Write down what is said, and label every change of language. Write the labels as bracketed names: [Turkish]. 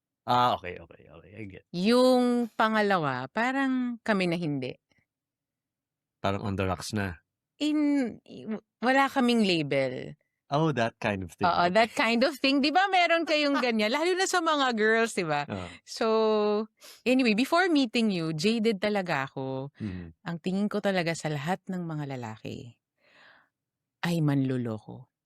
[English] Okay. I get. [Filipino] Yung pangalawa, parang kami na hindi. Parang [English] on the rocks [Filipino] na. Wala kaming label. [English] Oh, that kind of thing. [Filipino] Oo, [English] that kind of thing. [Filipino] Di ba meron kayong ganyan? Lalo na sa mga girls, di ba? [English] So, anyway, before meeting you, [Filipino] jaded talaga ako. Ang tingin ko talaga sa lahat ng mga lalaki ay manloloko.